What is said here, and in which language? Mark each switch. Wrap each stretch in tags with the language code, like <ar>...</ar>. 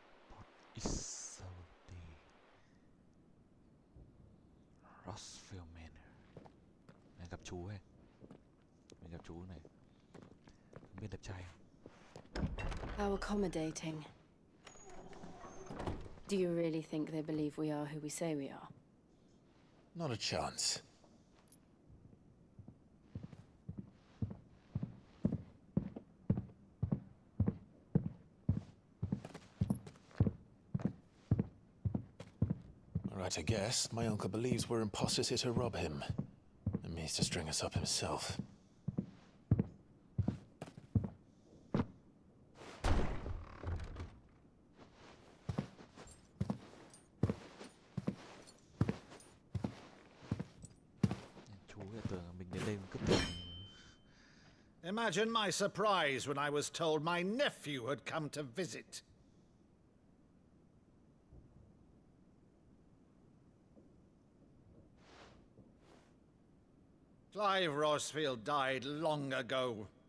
<en>Port Isolde.</en> <vi>Rossville Manor. Này gặp chú ấy. Mình gặp chú này. Không biết đẹp trai không?</vi> <en>How accommodating. Do you really think they believe we are who we say we are? Not a chance. Right, I guess. My uncle believes we're imposters here to rob him. And means to string us up himself.</en> <vi>Chú lại tưởng mình đến đây cướp tiền.</vi> <en>Imagine my surprise when I was told my nephew had come to visit. Clive Rosfield died long ago.</en>